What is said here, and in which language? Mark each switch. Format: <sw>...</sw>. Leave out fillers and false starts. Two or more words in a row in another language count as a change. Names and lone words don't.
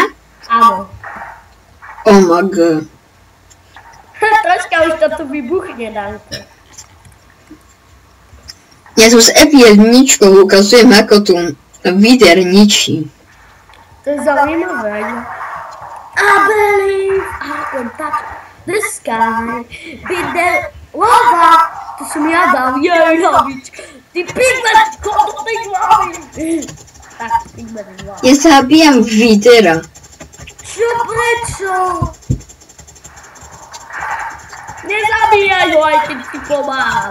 <sk>Áno.</sk> <en>Oh my god.</en> <sk>Troška už to tu vybuchne, Danko. Ja tu s F1 ukazujem, ako tu Vider ničí. To je zaujímavé.</sk> <en>I believe I can touch the sky.</en> <sk>Vider, lava! To som ja dal, jej hlavička. Ty Pigman, koľko tej hlavy? Tak, Pigman je hlavy. Ja zabíjam Videra. Čo, prečo? Nezabíjaj ho, aj keď ti pomáham.</sk>